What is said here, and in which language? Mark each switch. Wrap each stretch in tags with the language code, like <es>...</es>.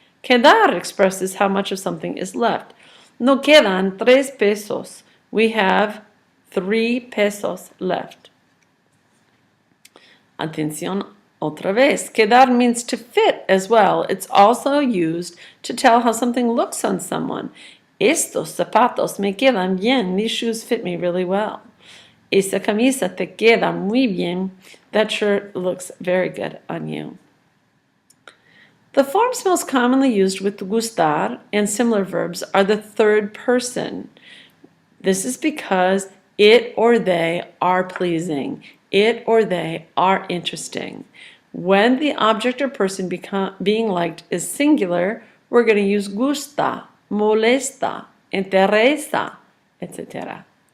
<en>Quedar expresses how much of something is left.</en> <es>No quedan 3 pesos.</es> <en>We have 3 pesos left.</en> <es>Atención otra vez.</es> <en>Quedar means to fit as well. It's also used to tell how something looks on someone.</en> <es>Estos zapatos me quedan bien.</es> <en>These shoes fit me really well.</en> <es>Esa camisa te queda muy bien.</es> <en>That shirt looks very good on you. The forms most commonly used with gustar and similar verbs are the third person. This is because it or they are pleasing. It or they are interesting. When the object or person being liked is singular, we're going to use gusta, molesta, interesa, etc.</en>